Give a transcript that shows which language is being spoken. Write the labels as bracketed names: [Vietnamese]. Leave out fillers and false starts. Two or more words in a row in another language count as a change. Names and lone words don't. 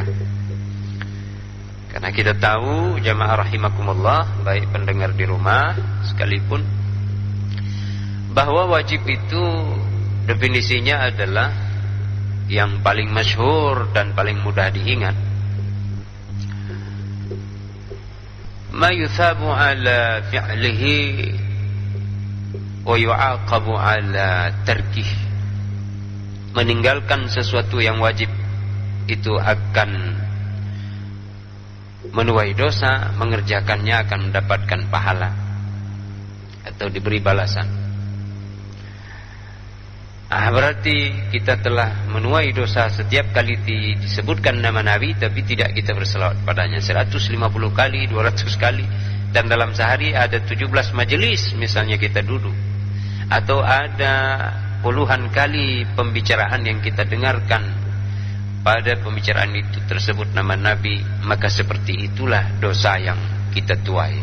[Indonesian] Karena kita tahu, jamaah rahimakumullah, baik pendengar di rumah sekalipun, bahwa wajib itu definisinya adalah yang paling masyhur dan paling mudah diingat. [Arabic] ما يثاب على فعله ويعاقب على تركه. [Indonesian] Meninggalkan sesuatu yang wajib itu akan menuai dosa, mengerjakannya akan mendapatkan pahala atau diberi balasan. Berarti kita telah menuai dosa setiap kali disebutkan nama Nabi tapi tidak kita berselawat padanya 150 kali, 200 kali, dan dalam sehari ada 17 majelis misalnya kita duduk, atau ada puluhan kali pembicaraan yang kita dengarkan, pada pembicaraan itu tersebut nama Nabi, maka seperti itulah dosa yang kita tuai.